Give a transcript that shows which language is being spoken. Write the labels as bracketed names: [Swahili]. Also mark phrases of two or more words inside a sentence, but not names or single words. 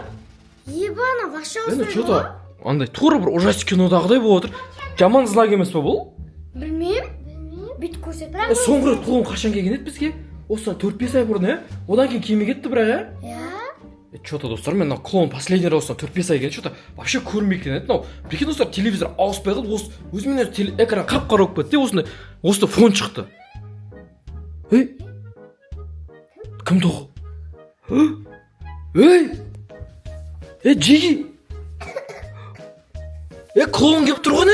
[Russian] Ебана, вообще [Kazakh] Енді ауыспайды. что-то андай тура бір ужастик кинодағыдай болып отыр. Жаман знак емес па бұл? Білмеймін. Бүйтіп көрсет. Соңғы рет клоун қашан келген еді бізге? Осыдан 4-5 ай бұрын, Одан кейін келмей кетті бірақ, Что-то достар, мен клоун [Russian] последний раз [Kazakh] осыдан 4-5 ай келген, что-то вообще көрмей кеткен еді. Прикинь, достар, телевизор ауыспай қалды, өзімен экран қап-қара болып кетті, осында фон шықты. Кім тоқ? Жиги! Клоун келіп тұрған